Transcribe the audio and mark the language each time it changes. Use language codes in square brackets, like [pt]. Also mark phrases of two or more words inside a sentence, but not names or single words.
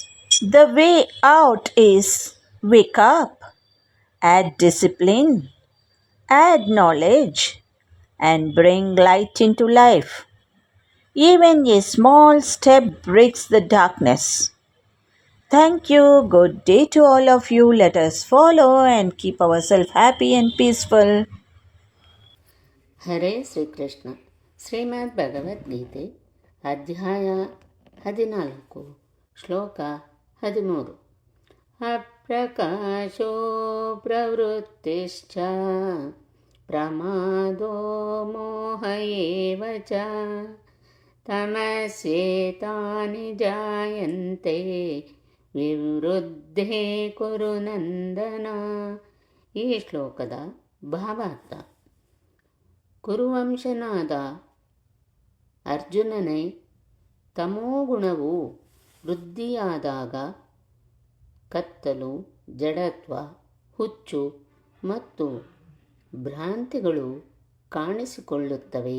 [en] The way out is wake up, add discipline, add knowledge, and bring light into life. Even a small step breaks the darkness. Thank you. Good day to all of you. Let us follow and keep ourselves happy and peaceful. [kn] ಹರೇ ಶ್ರೀಕೃಷ್ಣ. ಶ್ರೀಮದ್ ಭಗವದ್ಗೀತೆ ಅಧ್ಯಾಯ 14 ಶ್ಲೋಕ 13. [sa] ಅಪ್ರಕಾಶೋ ಪ್ರವೃತ್ತಿಶ್ಚ ಪ್ರಮಾದೋ ಮೋಹ ಏವ ಚ ತಮಸ್ಯೇತಾನಿ ಜಾಯಂತೆ ವಿವೃದ್ಧೇ ಕುರು ನಂದನ. [kn] ಈ ಶ್ಲೋಕದ ಭಾವಾರ್ಥ: ಕುರುವಂಶನಾದ ಅರ್ಜುನನೇ, ತಮೋಗುಣವು ವೃದ್ಧಿಯಾದಾಗ ಕತ್ತಲು, ಜಡತ್ವ, ಹುಚ್ಚು ಮತ್ತು ಭ್ರಾಂತಿಗಳು ಕಾಣಿಸಿಕೊಳ್ಳುತ್ತವೆ.